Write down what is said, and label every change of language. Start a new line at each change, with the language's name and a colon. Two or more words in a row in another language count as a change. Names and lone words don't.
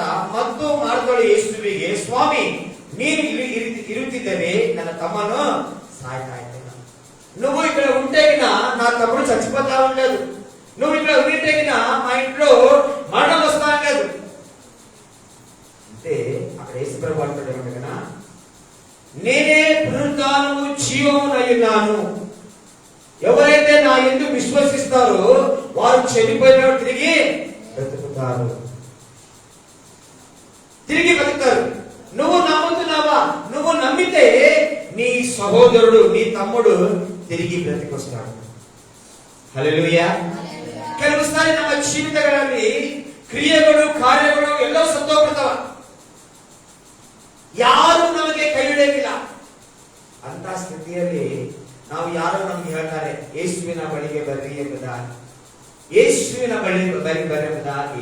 Kannada: ಮತ್ತು ಮಾರ್ಗಗಳು ಯೇಸುವಿಗೆ, ಸ್ವಾಮಿ, ನೀನು ಇರುತ್ತಿದ್ದರೆ ನನ್ನ ತಮ್ಮನು
Telugu: సాయితా నువ్వు ఇక్కడ ఉంటేగిన నా తమ్ముడు చచ్చిపోతా ఉండలేదు. నువ్వు ఇక్కడ ఉంటేగిన మా ఇంట్లో మరణం వస్తా ఉండలేదు అంటే అక్కడ యేసుప్రభు అంటాడు ఏమంటేనా, నేనే పునరుద్ధానము జీవమునయ్యున్నాను. ఎవరైతే నా యందు విశ్వసిస్తారో వారు చనిపోయిన తిరిగి బ్రతుకుతారు. తిరిగి బ్రతుకుతారు. నువ్వు నమ్ముతున్నావా? నువ్వు నమ్మితే నీ సహోదరుడు, నీ తమ్ముడు తిరిగి బ్రతికొస్తాడు.
Kannada: ಹಲ್ಲೆಲೂಯಾ. ಕೆಲವು ಸಾರಿ ನಮ್ಮ ಜೀವಿತಗಳಲ್ಲಿ ಕ್ರಿಯೆಗಳು, ಕಾರ್ಯಗಳು ಎಲ್ಲವೂ ಸತ್ತೋಗ್ಬಿಡ್ತಾವ. ಯಾರು ನಮಗೆ ಕೈ ಹಿಡಿಯಲಿಲ್ಲ ಅಂತ ಸ್ಥಿತಿಯಲ್ಲಿ ನಾವು ಯಾರೋ ನಮ್ಗೆ ಹೇಳ್ತಾರೆ, ಯೇಸುವಿನ ಬಳಿಗೆ ಬರ್ರಿ ಎಂಬುದಾಗಿ, ಯೇಸುವಿನ ಬಳಿ ಬರೆಯುವುದಾಗಿ.